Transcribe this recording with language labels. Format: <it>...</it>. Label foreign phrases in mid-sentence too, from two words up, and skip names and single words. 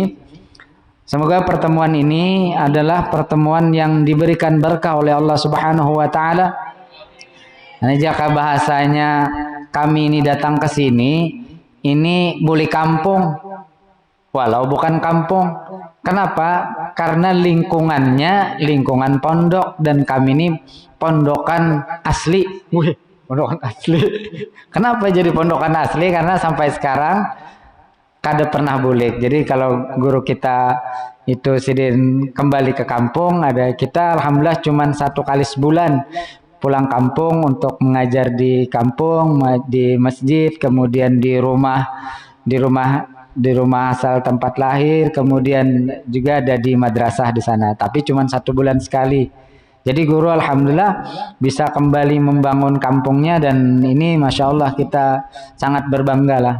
<id>Semoga pertemuan ini adalah pertemuan yang diberikan berkah oleh Allah</id> <ar>Subhanahu wa taala.</ar> <id>Nah, jika bahasanya kami ini datang ke sini, ini buli kampung walau bukan kampung. Kenapa? Karena lingkungannya lingkungan pondok dan kami ini pondokan asli. Pondokan asli. Kenapa jadi pondokan asli? Karena sampai sekarang kada pernah bulik. Jadi kalau guru kita itu sidin kembali ke kampung, ada kita alhamdulillah cuman 1 kali sebulan pulang kampung untuk mengajar di kampung, di masjid, kemudian di rumah di rumah asal tempat lahir, kemudian juga ada di madrasah di sana. Tapi cuma 1 bulan sekali. Jadi guru alhamdulillah bisa kembali membangun kampungnya, dan ini</id> <ar>masya Allah</ar> <id>kita sangat berbangga lah.</id>